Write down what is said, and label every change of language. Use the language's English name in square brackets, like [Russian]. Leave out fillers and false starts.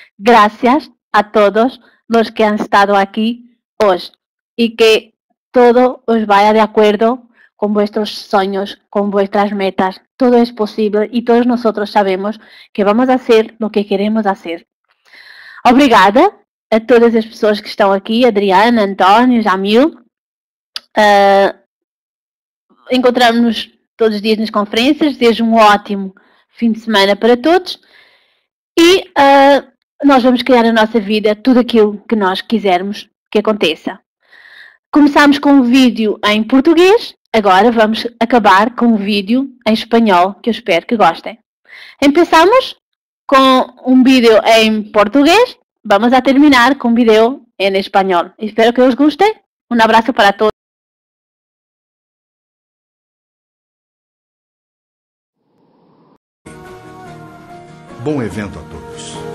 [Spanish] Gracias a todos los que han estado aquí hoy y que todo os vaya de acuerdo con vuestros sueños, con vuestras metas. Todo es posible y todos nosotros sabemos que vamos a hacer lo que queremos hacer. [Portuguese] Obrigada a todas as pessoas que estão aqui, Adriana, António, Jamil. Encontramos-nos todos os dias nas conferências. Desejo um ótimo fim de semana para todos. E nós vamos criar na nossa vida tudo aquilo que nós quisermos que aconteça. Começamos com um vídeo em português. Agora vamos acabar com um vídeo em espanhol, que eu espero que gostem. Empezamos com um vídeo em português. [Spanish] Vamos a terminar con un video en español. Espero que os guste. Un abrazo para todos. [Portuguese] Bom evento a todos.